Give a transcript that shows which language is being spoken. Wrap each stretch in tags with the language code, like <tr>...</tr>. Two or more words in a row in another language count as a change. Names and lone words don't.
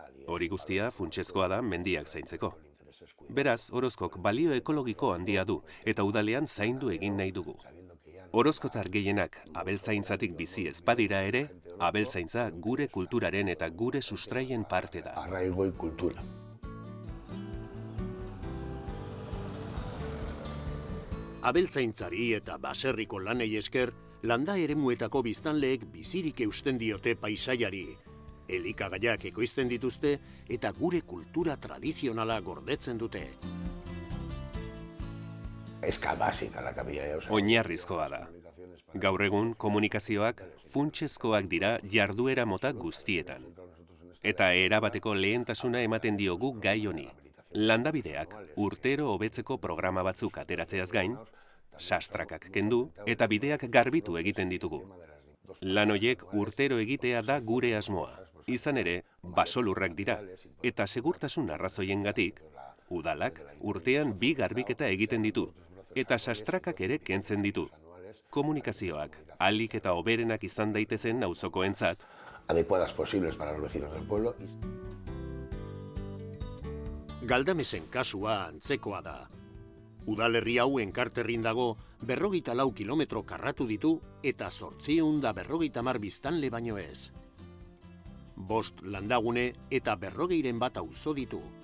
<eu>Hori guztia funtsezkoa da mendiak zaintzeko. Beraz, Orozkok balio ekologiko handia du eta udalean zaindu egin nahi dugu. Orozkotar gehienak abeltzaintzatik bizi ez badira ere, abeltzaintza gure kulturaren eta gure sustraien parte da.</eu> <es>Arraigo y cultura.</es> <eu>Abeltzaintzari eta baserriko lanei esker, landa eremuetako biztanleek bizirik eusten diote paisaiari. Elikagaiak ekoizten dituzte eta gure kultura tradizionala gordetzen dute.</eu> <es>Eska básica la capilla.</es> <eu>Oinarrizkoa da. Gaur egun komunikazioak funtsezkoak dira jarduera mota guztietan. Eta erabateko lehentasuna ematen diogu gai honi. Landabideak urtero hobetzeko programa batzuk ateratzeaz gain, sastrakak kendu eta bideak garbitu egiten ditugu. Lan horiek urtero egitea da gure asmoa. Izan ere, basolurrak dira, eta segurtasun arrazoiengatik, udalak urtean 2 garbiketa egiten ditu, eta sastrakak ere kentzen ditu. Komunikazioak ahalik eta hoberenak izan daitezen auzokoentzat,</eu> <es>adecuadas posibles para los vecinos del pueblo.</es> <eu>Galdamesen kasua antzekoa da. Udalerri hau Enkarterrin dago 44 kilometro karratu ditu eta 850 biztanle baino ez. 5 landagune eta 40 bat auzo ditu.</eu>